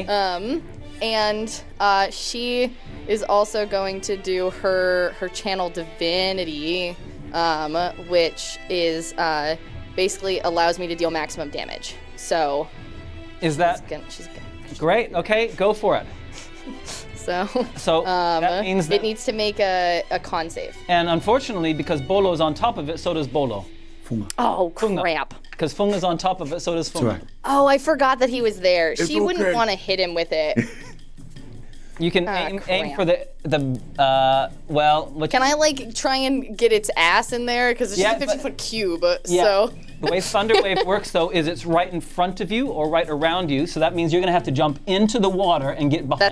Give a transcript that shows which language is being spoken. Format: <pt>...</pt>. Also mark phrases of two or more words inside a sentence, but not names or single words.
<en>And she is also going to do her channel divinity, which is basically allows me to deal maximum damage. So Is that she's great? Okay, go for it. so That means that, it needs to make a con save. and unfortunately, because Bolo's on top of it, so does Bolo. Funga. Oh Funga. crap! Because Funga's on top of it, so does Funga. right. Oh, I forgot that he was there. She okay. wouldn't want to hit him with it. You can aim for what Can I like try and get its ass in there? Because it's Yeah, just a 50-foot cube. Yeah. So The way Thunder Wave works, though, is it's right in front of you or right around you, so that means you're going to have to jump into the water and get behind</en>